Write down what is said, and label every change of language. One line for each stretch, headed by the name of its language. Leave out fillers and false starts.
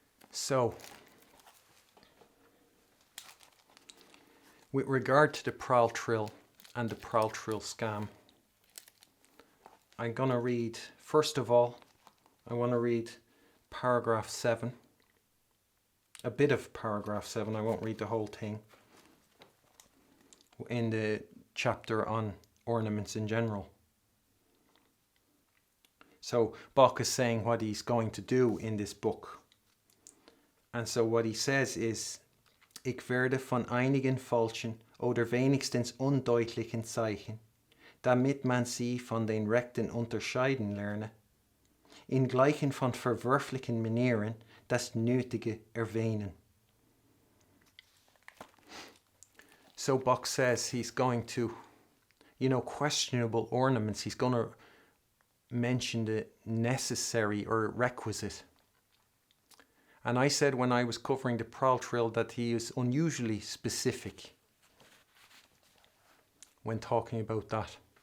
English: So, with regard to the Prall-Trill and the Prall-Trill scam, I'm going to read, first of all, I want to read paragraph 7, a bit of paragraph 7, I won't read the whole thing, in the chapter on ornaments in general. So Bach is saying what he's going to do in this book. And so what he says is,
German: Ich werde von einigen falschen oder wenigstens undeutlichen Zeichen, damit man sie von den rechten unterscheiden lerne, in gleichen von verwerflichen Manieren das Nötige erwähnen.
English: So Bach says he's going to, questionable ornaments, he's going to mention the necessary or requisite. And I said when I was covering the Prall-Trill that he is unusually specific when talking about that.